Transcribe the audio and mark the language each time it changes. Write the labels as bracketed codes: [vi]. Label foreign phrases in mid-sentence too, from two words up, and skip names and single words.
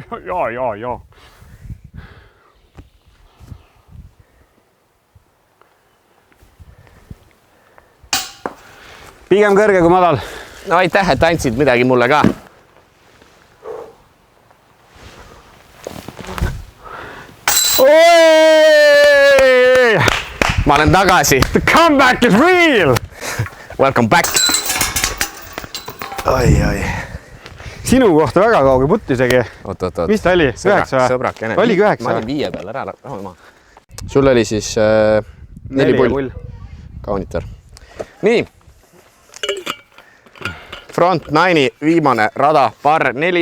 [et] Ja. Pigem kõrge kui madal. No aitäh, et andsid midagi mulle ka. Ma olen tagasi. [en] The comeback is real! Welcome back. [et] Oi. Sinu kohta väga kauge putt isegi. Oot. Mis ta oli? 9 või? Sõbrakene. Oligi 9 Ma olin 5 peal, ära maha. Sul oli siis 4 pull. Kaunitar. Nii. Front 9 viimane rada, par 4.